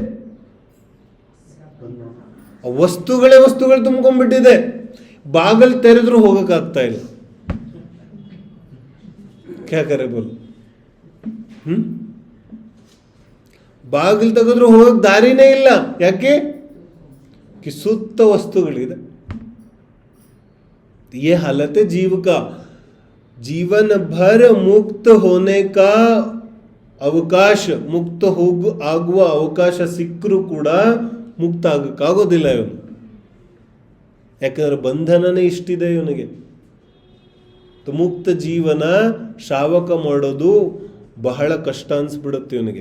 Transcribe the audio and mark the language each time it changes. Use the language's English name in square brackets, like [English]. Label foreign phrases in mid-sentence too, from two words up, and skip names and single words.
[Kannada] ವಸ್ತುಗಳು ತುಂಬ್ಕೊಂಡ್ಬಿಟ್ಟಿದೆ. ಬಾಗಲ್ ತೆರೆದ್ರು ಹೋಗಕ್ಕಾಗ್ತಾ ಇಲ್ಲ. [Hindi] क्या करें बोलो? [Kannada] ಬಾಗಿಲು ತೆಗೆದ್ರು ಹೋಗಕ್ ದಾರಿನೇ ಇಲ್ಲ. ಯಾಕೆ? ಸುತ್ತ ವಸ್ತುಗಳಿದೆ. [Hindi] ये हालत है जीव का. जीवन भर मुक्त होने का [Kannada] ಅವಕಾಶ, ಮುಕ್ತ ಆಗುವ ಅವಕಾಶ ಸಿಕ್ಕರೂ ಕೂಡ ಮುಕ್ತ ಆಗಕ್ಕಾಗೋದಿಲ್ಲ ಇವನು. ಯಾಕಂದ್ರೆ ಬಂಧನನೇ ಇಷ್ಟಿದೆ ಇವನಿಗೆ. ಮುಕ್ತ ಜೀವನ ಶ್ರಾವಕ ಮಾಡೋದು ಬಹಳ ಕಷ್ಟ ಅನ್ಸ್ಬಿಡುತ್ತೆ ಇವನಿಗೆ.